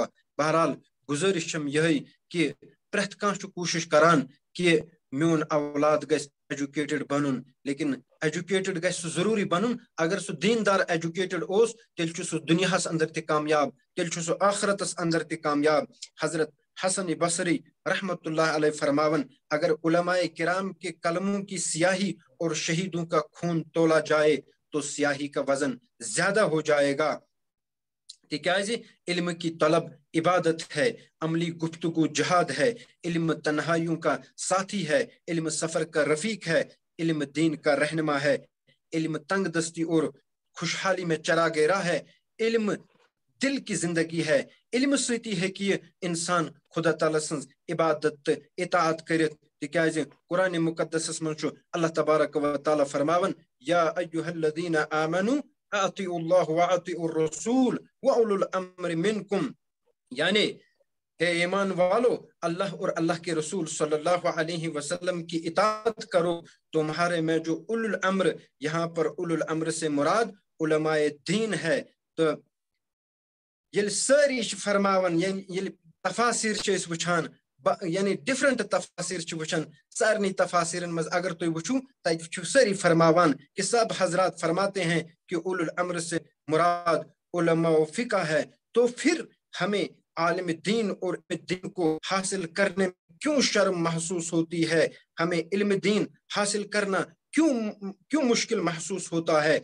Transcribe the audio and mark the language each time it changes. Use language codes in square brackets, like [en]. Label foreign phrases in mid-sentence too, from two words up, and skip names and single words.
[ks] بہرحال گُزٲرِش چھم یِہے کہِ پرٛٮ۪تھ کانٛہہ چھُ کوٗشش کران کہِ میون اولاد گژھِ ایجوکیٹڈ بنُن لیکن ایجوکیٹڈ گژھِ سُہ ضروٗری بنُن. اگر سُہ دیٖندار ایجوکیٹڈ اوس تیٚلہِ چھُ سُہ دُنیاہس اندر تہِ کامیاب تیٚلہِ چھُ سُہ آخرتس اندر تہِ کامیاب. [ur] حضرت حسن بصری رحمت اللہ علیہ فرماون اگر علماء کرام کے قلموں کی سیاہی اور شہیدوں کا خون تولا جائے تو سیاہی کا وزن زیادہ ہو جائے گا. تِکیازِ علم کی طلب عبادت ہے عملی گفتگو جہاد ہے علم تنہائیوں کا ساتھی ہے علم سفر کا رفیق ہے علم دین کا رہنما ہے علم تنگ دستی اور خوشحالی میں چراغ راہ ہے علم دل کی زندگی ہے. [ks] علم سۭتی ہیٚکہِ یہِ انسان خدا تعالیٰ سٕنٛز عبادت تہٕ اطاعت کٔرِتھ. تِکیازِ قرآنِ مُقدسس منٛز چھُ اللہ تبارک و تعالیٰ فرماون [ar] یا ایُّہا الذین آمنوا اطیعوا اللہ واطیعوا الرسول واولی الامر منکم [ks] یعنی [ur] اے ایمان والو اللہ اور اللہ کے رسول صلی اللہ علیہ وسلم کی اطاعت کرو. تمہارے میں جو اولو الامر یہاں پر اولو الامر سے مراد علماء دین ہے. [ks] تو ییٚلہِ سٲری چھِ فرماوان ییٚلہِ تفاصیٖر چھِ أسۍ وٕچھان یعنی ڈفرنٹ تفاصیٖر چھِ وٕچھان سارنٕے تفاصیٖرن منٛز اگر تُہۍ وٕچھو تتہِ چھُ سٲری فرماوان [ur] کہ سب حضرات فرماتے ہیں کہ اولو الامر سے مراد علماء و فقہ ہے. تو پھر ہمیں عالم دین اور دین کو حاصل کرنے میں کیوں شرم محسوس ہوتی ہے ہمیں علم دین حاصل کرنا کیوں مشکل محسوس ہوتا ہے.